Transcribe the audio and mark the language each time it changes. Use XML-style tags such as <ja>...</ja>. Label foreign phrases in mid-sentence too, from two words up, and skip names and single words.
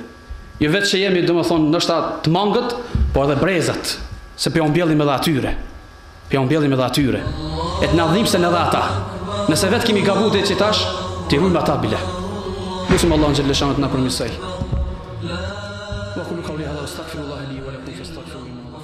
<sq>Jo vetë që jemi, domethënë, ndoshta të mangët, por edhe brezat, se pe mbjellim edhe atyre. Pe mbjellim edhe atyre. E të na dhimbsen edhe ata. Nëse vetë kemi gabu dhe që tash, t'i rujmë ata bile. Lusim Allah në gjellë shanët na përmirësoj.</sq> <ar>وكل قولي هذا أستغفر الله لي ولكم فاستغفروه.</ar>